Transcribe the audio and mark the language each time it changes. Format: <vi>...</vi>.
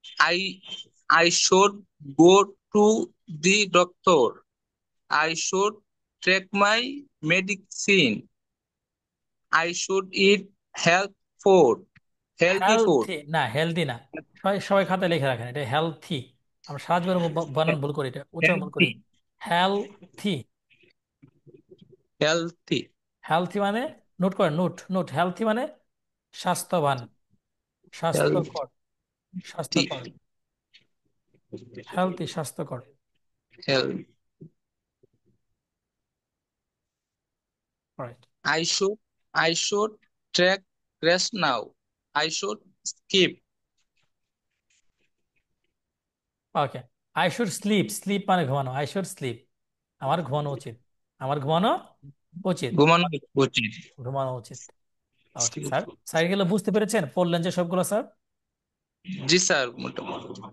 <en>I I should go to the doctor. I should take my medicine. I should eat health food. Healthy food.</en> <bn>Healthy না, healthy না। সবাই সবাই খাতায় লিখে রাখেন, এটা হেলথি। আমরা সারা জীবনে বানান ভুল করি, এটা উচ্চারণ ভুল করি।</bn> <en>Healthy. Healthy. Healthy.</en> <bn>হেলথি মানে, নোট করেন, নোট নোট, হেলথি মানে স্বাস্থ্যবান, স্বাস্থ্যকর, স্বাস্থ্যকর।</bn> <en>Healthy.</en> <bn>হেলথি, স্বাস্থ্যকর।</bn> <en>Health. Right. I should I should take rest now. I should skip.</en> <bn>Okay,</bn> <en>I should sleep,</en> <bn>slip মানে ঘুমানো, আই শুড স্লিপ, আমার ঘুমানো উচিত, আমার ঘুমানো উচিত, ঘুমানো উচিত। ঘুমানো উচিত। ওকে স্যার, স্যার এগুলো বুঝতে পেরেছেন, পড়লেন যে সবগুলো স্যার? জি স্যার, মোটামুটি।</bn>